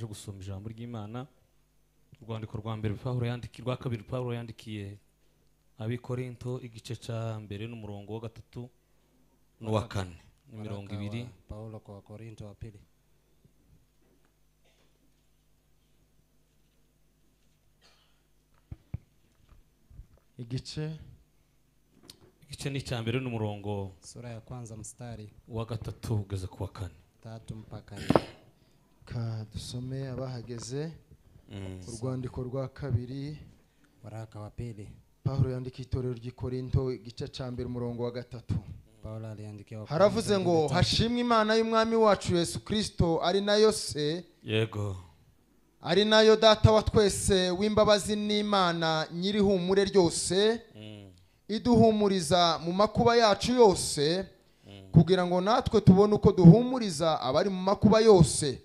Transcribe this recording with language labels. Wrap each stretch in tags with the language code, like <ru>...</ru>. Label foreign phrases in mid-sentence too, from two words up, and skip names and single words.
<rw>gusoma ijambo ry'Imana, urwandiko rwa mbere rwa kabiri Pawulo yandikiye Abikorinto igice cya mbere n'umurongo wa 3 n'uwa 4 n'imirongo 2.</rw> <sw>Paulo kwa Korinto wa pili.</sw> <rw>Igice ni cya mbere n'umurongo</rw> <sw>sura ya kwanza mstari</sw> <rw>wa 3 ugeze ku wa 4.</rw> <sw>3 mpaka 4.</sw> <rw>Ka dusome abahageze. Urwandiko rwa kabiri</rw> <sw>waraka wa pili</sw> <rw>Paulo yandikiye itorero ry'Ikorinto igice cya mbere umurongo wa 3.</rw> <sw>Paulo aliandikia</sw> <rw>haravuze ngo hashimwe Imana y'umwami wacu Yesu Kristo, ari nayo se, yego, ari nayo data wa twese w'imbabazi n'Imana nyirihumure ryose, iduhumuriza mu makuba yacu yose, kugira ngo natwe tubone uko duhumuriza abari mu makuba yose.</rw>